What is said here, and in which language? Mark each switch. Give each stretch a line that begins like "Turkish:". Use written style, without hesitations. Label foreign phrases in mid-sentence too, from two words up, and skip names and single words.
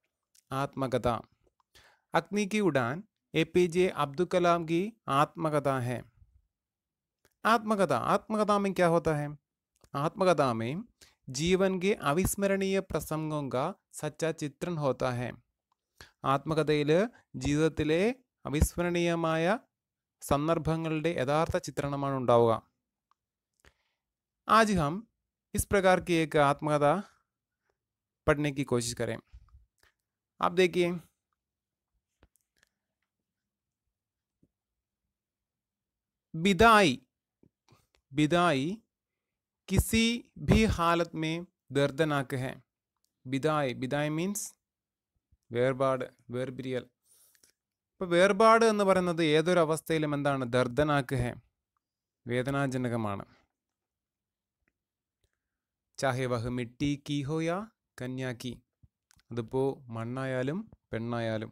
Hindi: आत्मकथा। अग्नि की उड़ान APJ अब्दुल कलाम की आत्मकथा है। आत्मकथा में क्या होता है? आत्मकथा में जीवन के अविस्मरणीय प्रसंगों का सच्चा चित्रण होता है।
Malayalam: ആത്മകഥയിൽ ജീവിതത്തിലെ അവിസ്മരണീയമായ സന്ദർഭങ്ങളുടെ യഥാർത്ഥ ചിത്രണമാണ് ഉണ്ടാവുക।
Hindi: आज हम इस प्रकार की एक आत्मकथा पढ़ने की कोशिश करें। आप देखिए, विदाई किसी भी हालत में दर्दनाक है।
Malayalam: विदाई मीन्स വേർപാട്, വേർപിരിയൽ. ഇപ്പോൾ വേർപാട് എന്ന് പറയുന്നത് ഏതൊരു അവസ്ഥയിലും എന്താണ്?
Hindi: दर्दनाक है,
Malayalam: വേദനാജനകമാണ്.
Hindi: चाहे वह मिट्टी की हो या कन्या की,
Malayalam: അതിപ്പോൾ മണ്ണായാലും പെണ്ണായാലും.